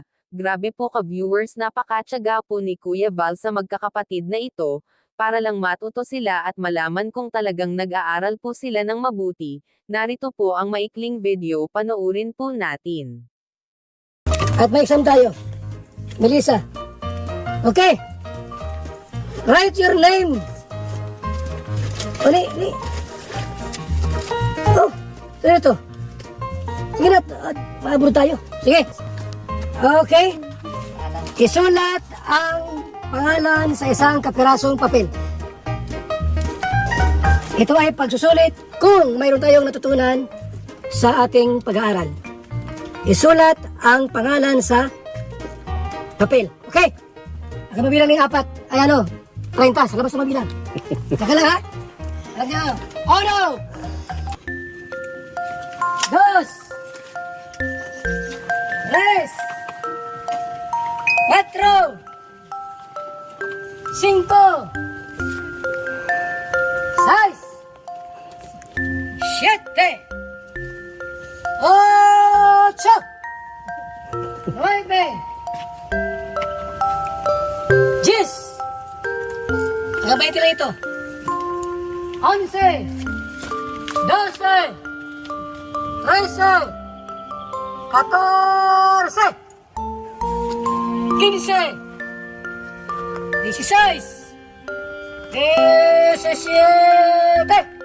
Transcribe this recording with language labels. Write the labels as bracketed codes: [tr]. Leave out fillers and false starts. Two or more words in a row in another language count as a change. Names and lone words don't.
[tl] Grabe po ka-viewers napakatyaga po ni Kuya Val sa magkakapatid na ito, para lang matuto sila at malaman kung talagang nag-aaral po sila ng mabuti. Narito po ang maikling video panoorin po natin. At may exam tayo. Melissa. [en] Okay. Write your name. [tl] O, ni. Oh, ito. Sige na, maabot tayo. Sige. Okay. Isulat ang pangalan sa isang kapirasong papel. Ito ay pagsusulit kung mayroon tayong natutunan sa ating pag-aaral. Isulat ang pangalan sa papel. Okay? Ang mabilang ng 4. Ay ano? 30. Sa labas na mabilang. Saka lang ha? Alam niyo. [es] Uno! Dos! Tres! Cuatro! Cinco! Seis! Siete! Ocho! Nueve! Diez! [tl] Nakabaiti lang ito. 11! 12! 13! 14! 15! 16! 17!